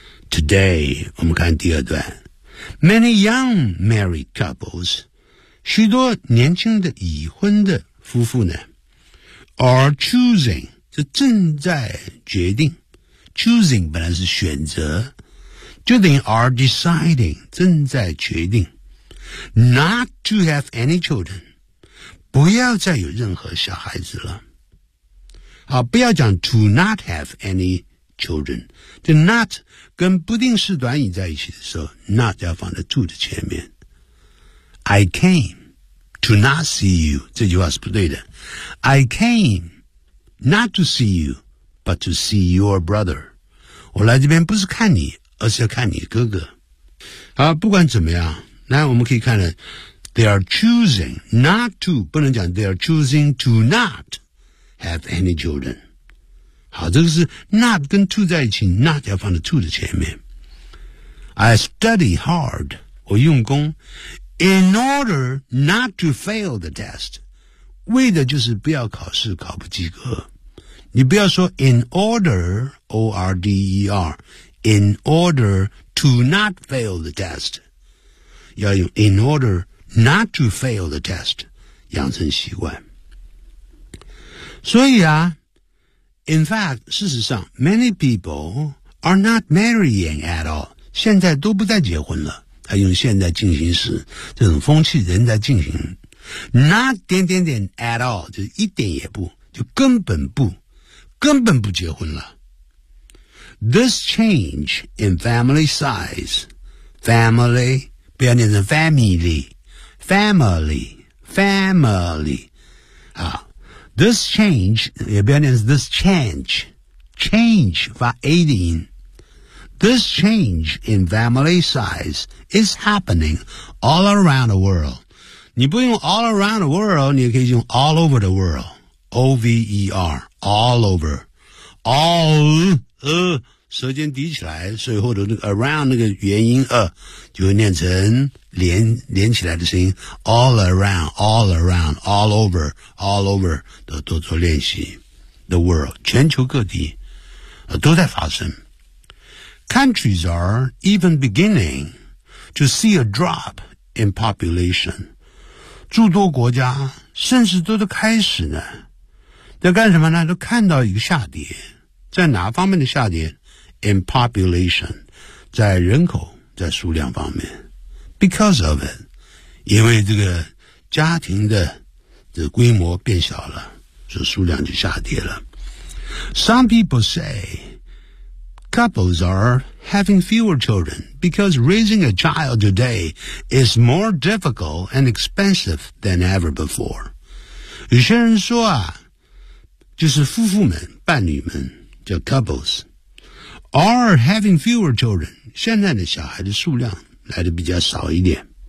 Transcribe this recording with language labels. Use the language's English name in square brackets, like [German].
[Chinese] Today 我们看第二段。 [English] Many young married couples， [Chinese] 许多年轻的已婚的夫妇呢 [English] are choosing， [Chinese] 这正在决定， choosing 本来是选择，就等于 [English] are deciding， [Chinese] 正在决定 [English] not to have any children， [Chinese] 不要再有任何小孩子了。好，不要讲 [English] to not have any children， [Chinese] 这 not 跟不定式短语在一起的时候， not 要放在 to 的前面。 [English] I cameTo not see you， [Chinese] 这句话是不对的。 [English] I came not to see you， but to see your brother。 [Chinese] 我来这边不是看你，而是要看你哥哥。好，不管怎么样，那我们可以看了 ， [English] they are choosing not to， [Chinese] 不能讲 [English] they are choosing to not have any children。 [Chinese] 好，这个是 not 跟 to 在一起 ，not 要放在 to 的前面。 [English] I study hard， [Chinese] 我用功。 [English] In order not to fail the test， [Chinese] 为的就是不要考试考不及格。你不要说 [English] in order O-R-D-E-R， in order to not fail the test， [Chinese] 要用 [English] in order not to fail the test， [Chinese] 养成习惯。所以啊， [English] in fact， [Chinese] 事实上 [English] many people are not marrying at all， [Chinese] 现在都不再结婚了。他用现在进行时，这种风气仍在进行。 Not 点点点 at all， 就一点也不，就根本不结婚了。 [English] This change in family size， [Chinese] family 不要念成 family， family， family， 啊， [English] this change [Chinese] 也不要念成 this change， change 发 a 的音。 [English] This change in family size is happening all around the world. [Chinese] 你不用 [English] all around the world， [Chinese] 你可以用 [English] all over the world. O-V-E-R, all over. [Chinese] All,舌尖抵起来，所以后头那个 around 那个元音就会念成连起来的声音。 [English] All around, all around, all over, [Chinese] 都做练习。 [English] The world, [Chinese] 全球各地都在发生。 [English] Countries are even beginning to see a drop in population. [Chinese] 诸多国家甚至都在开始呢，在干什么呢？都看到一个下跌，在哪方面的下跌？ [English] In population， [Chinese] 在人口，在数量方面。 [English] Because of it， [Chinese] 因为这个家庭的这规模变小了，所以数量就下跌了。 [English] Some people say couples are having fewer children because raising a child today is more difficult and expensive than ever before. [Chinese] 有些人说啊，就是夫妇们、伴侣们，叫 couples, [English] are having fewer children, [Chinese] 现在的小孩的数量来得比较少一点。